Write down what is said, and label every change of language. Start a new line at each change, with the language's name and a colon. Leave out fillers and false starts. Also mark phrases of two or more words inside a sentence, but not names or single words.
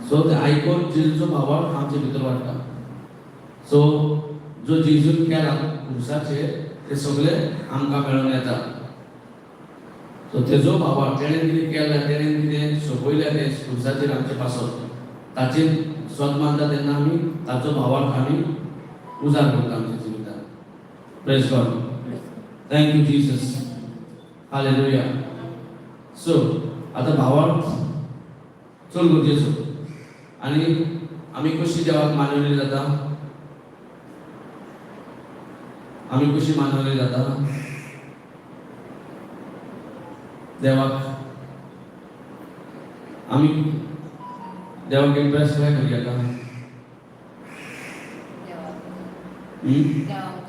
Konkani: सो ते आयकून जेजूचो भावार्थ आमचे भितर वाडटा. सो जो जेजून केला क्रुसाचेर ते सगळें आमकां मेळून येता. सो तेजो भावार्थ तेणें कितें केलें, तेणें कितें सोंपयलें तें क्रुसाचेर आमचे पासून ताचेर स्वत मानता तेन्ना आमी ताचो भावार्थ आमी उजार करता आमच्या जिवितांत.
English: Praise God. Thank you Jesus.
Konkani: हालेलुया. सो आता भावार्थ चड गरजेचो. आनी आमी कशी देवाक मानवली जाता? आमी कशी मानवली जाता? देवाक आमी देवाक इम्प्रेस काय करूया का? देवाक